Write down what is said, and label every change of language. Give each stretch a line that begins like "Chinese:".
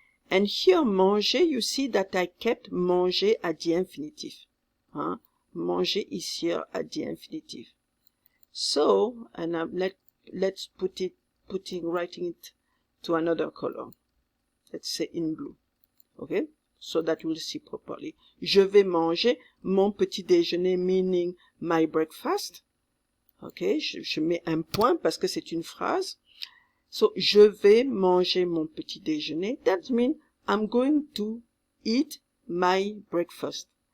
English: And here manger, you see that I kept manger at the infinitive. Hein? Manger ici at the infinitive. So, and let's writing it to another color. Let's say in blue. Okay? So that you'll see properly.
French: Je vais manger mon petit déjeuner,
English: meaning my breakfast. Okay?
French: Je mets un point parce que c'est une phrase. So, je vais manger mon petit déjeuner.
English: That means I'm going to eat my breakfast.